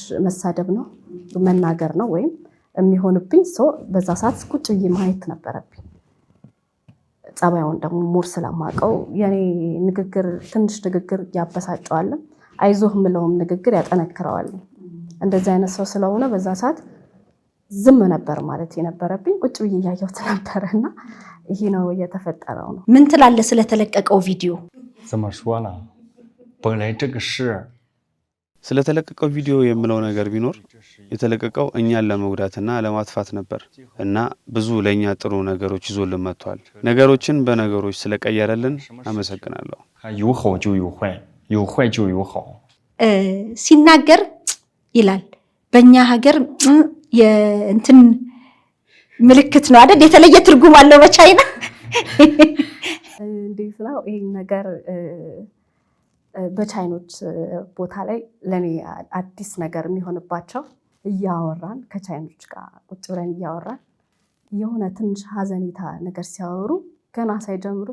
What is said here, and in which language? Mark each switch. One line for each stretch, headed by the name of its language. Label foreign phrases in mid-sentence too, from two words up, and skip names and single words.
Amharic: መሳደብ ነው መናገር ነው ወይም የሚሆንብኝ ሰው በዛ ሰዓት ቁጭ ብዬ ማየት ነበረብኝ። ጸባዩን ደግሞ ሙር ስለማውቀው የኔ ንግግር ትንሽ ንግግር ያበሳጨዋል፣ አይዞህ ምለውም ንግግር ያጠነክረዋል። እንደዚህ አይነት ሰው ስለሆነ በዛ ሰዓት ዝም ነበር ማለት የነበረብኝ። ቁጭ ብዬ እያየሁት ነበርና ይሄ ነው የተፈጠረው ነው። ምን ትላለህ ስለተለቀቀው ቪዲዮ?
Chinese: 怎么说呢？本来这个事
Amharic: ስለተለቀቀው ቪዲዮ የምለው ነገር ቢኖር የተለቀቀው እኛን ለመጉዳትና ለማጥፋት ነበር እና ብዙ ለኛ ጥሩ ነገሮች ይዞልን መጥቷል። ነገሮችን በነገሮች ስለቀየረልን አመሰግናለሁ።
Chinese: 有好就有坏，有坏就有好。
Amharic: ሲናገር ይላል በእኛ ሀገር የእንትን ምልክት ነው አይደል? የተለየ ትርጉም አለው በቻይና። እንዴት ነው ይሄ ነገር? በቻይኖች ቦታ ላይ ለኔ አዲስ ነገር የሚሆንባቸው እያወራን ከቻይኖች ጋር ቁጭ ብለን እያወራን የሆነ ትንሽ ሀዘኔታ ነገር ሲያወሩ ገና ሳይጀምሩ